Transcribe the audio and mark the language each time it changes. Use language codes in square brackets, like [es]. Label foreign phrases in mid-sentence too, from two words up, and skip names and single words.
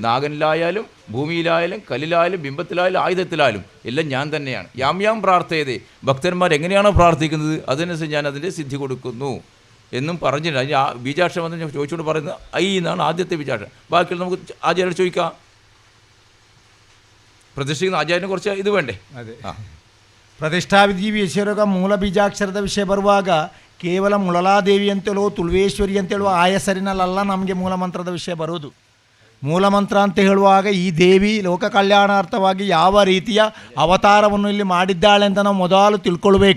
[ml] നാഗനിലായാലും ഭൂമിയിലായാലും കല്ലിലായാലും ബിംബത്തിലായാലും ആയുധത്തിലായാലും എല്ലാം ഞാൻ തന്നെയാണ്. [sa] യാം പ്രാർത്ഥയതേ, [ml] ഭക്തന്മാർ എങ്ങനെയാണോ പ്രാർത്ഥിക്കുന്നത് അതനുസരിച്ച് ഞാൻ അതിൻ്റെ സിദ്ധി കൊടുക്കുന്നു എന്നും പറഞ്ഞിട്ടുണ്ട്. അതിന് ബീജാക്ഷരം എന്ന് ഞാൻ ചോദിച്ചുകൊണ്ട് പറയുന്നത് ഐ എന്നാണ് ആദ്യത്തെ ബീജാക്ഷരം. ബാക്കിയുള്ള നമുക്ക് ആചാര്യോട് ചോദിക്കാം. പ്രതിഷ്ഠിക്കുന്ന ആചാര്യന് കുറച്ച് ഇത് വേണ്ടേ? [kn] ಅದೇ ಪ್ರತಿಷ್ಠಾವಿಧಿ ವಿಷಯಗ ಮೂಲ ಬೀಜಾಕ್ಷರದ ವಿಷಯ ಬರುವಾಗ ಕೇವಲ ಮುಳಲಾದೇವಿ ಅಂತೇಳೋ ತುಳುವೇಶ್ವರಿ ಅಂತೇಳುವ ಆ ಹೆಸರಿನಲ್ಲ ನಮಗೆ ಮೂಲಮಂತ್ರದ ವಿಷಯ ಬರುವುದು. ಮೂಲಮಂತ್ರ ಅಂತ ಹೇಳುವಾಗ ಈ ದೇವಿ ಲೋಕ ಕಲ್ಯಾಣಾರ್ಥವಾಗಿ ಯಾವ ರೀತಿಯ ಅವತಾರವನ್ನು ಇಲ್ಲಿ ಮಾಡಿದ್ದಾಳೆ ಅಂತ ನಾವು ಮೊದಲು ತಿಳ್ಕೊಳ್ಬೇಕು.